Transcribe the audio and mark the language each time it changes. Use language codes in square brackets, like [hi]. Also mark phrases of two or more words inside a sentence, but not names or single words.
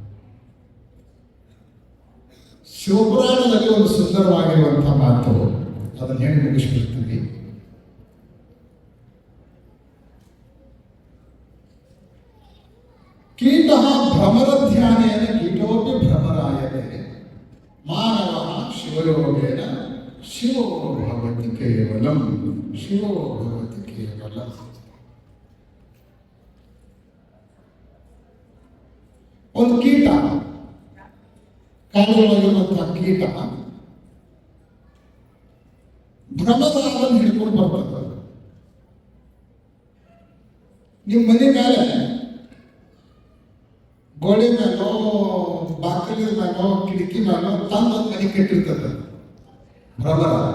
[kn] ಶಿವಪುರಾಣದಲ್ಲಿ ಒಂದು ಸುಂದರವಾಗಿರುವಂತಹ ಮಾತು ಅದನ್ನು ಹೇಳಿ ಮುಗಿಸ್ಬಿಡ್ತೀವಿ. [sa] ಕೀಟ ಭ್ರಮರಧ್ಯಾನೇನ ಕೀಟೋಪಿ ಭ್ರಮರಾಯತೆ ಮಾನವ ಶಿವಯೋಗೇನ ಶಿವೋ ಭವತಿ ಕೇವಲಂ ಶಿವೋ ಭವತಿ ಕೇವಲಂ. [kn] ಒಂದು ಕೀಟ, ಕಾಡುಗಳಲ್ಲಿರುವಂತಹ ಕೀಟ ಭ್ರಮದಾರನ್ನು ಹಿಡ್ಕೊಂಡು ಬರ್ತದೆ. ನಿಮ್ಮ ಮನೆ ಮೇಲೆ ಗೋಡೆ ಮೇಲೋ ಬಾಗಿಲಿನ ಮೇಲೋ ಕಿಟಕಿ ಮೇಲೋ ತಂದೊಂದು ಮನೆ ಕಟ್ಟಿರ್ತದೆ ಭ್ರಮರ.